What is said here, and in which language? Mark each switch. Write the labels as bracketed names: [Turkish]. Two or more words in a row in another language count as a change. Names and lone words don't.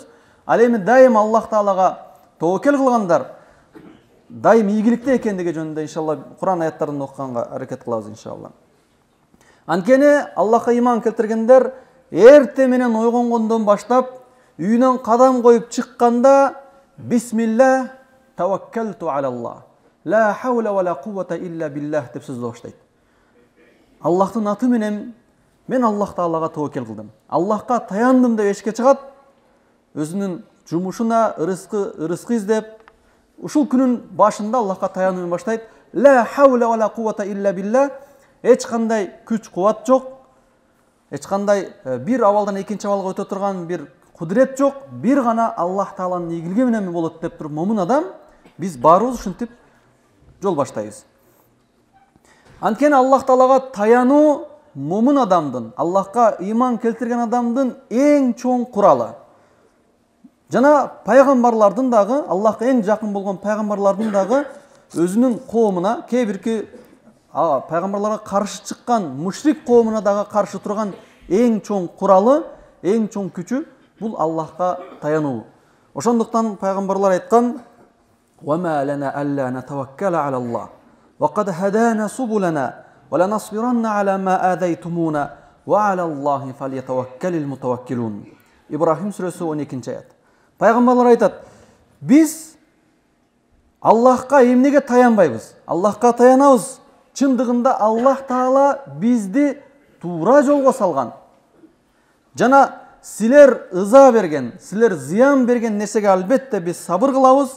[Kyrgyz] Ал эми дайым Аллах Таалага таваккал кылгандар дайым ийгиликте экендиги жөнүндө иншалла Куран аяттарын окуганга аракет кылабыз иншалла. Анткени Аллахка иман келтиргендер эрте менен ойгонгондон баштап үйүнөн кадам коюп чыкканда [Arabic] بسم الله توكلت على الله لا حول ولا قوة إلا بالله [Kyrgyz] деп сөздөй баштайт. Аллахтын аты менен мен Аллах Таалага таваккал кылдым, Аллахка таяндым деп эшикке чыгат. Өзүнүн жумушуна ырыскы издеп, ушул күнүн башында Аллахка таянуу менен баштайт. [Arabic] لا حول ولا قوة إلا بالله. [Kyrgyz] Эч кандай күч кубат жок, эч кандай бир абалдан экинчи абалга өтө турган бир кудурет жок, бир гана Аллах Тааланын ийгилиги менен болот деп туруп момун адам биз баарыбыз ушинтип жол баштайбыз. Анткени Аллах Таалага таянуу момун адамдын, Аллахка иман келтирген адамдын эң чоң куралы. Жана пайгамбарлардын дагы, Аллахка эң жакын болгон пайгамбарлардын дагы өзүнүн коомуна, кээ бирки пайгамбарларга каршы чыккан мушрик коомуна дагы каршы турган эң чоң куралы, эң чоң күчү бул Аллахка таянуу. Ошондуктан пайгамбарлар айткан: [Arabic] "وما لنا ألا نتوكل على الله وقد هدانا سبلنا ولنصبرن على ما آذيتمونا وعلى الله فليتوكل المتوكلون." [Kyrgyz] Ибрахим сүрөсү 12-аят. Пайгамбарлар айтат: "Биз Аллахка эмнеге таянбайбыз? Аллахка таянабыз. Чындыгында Аллах Таала бизди туура жолго салган. Жана силер ыза берген, силер зыян берген нерсеге албетте биз сабыр кылабыз.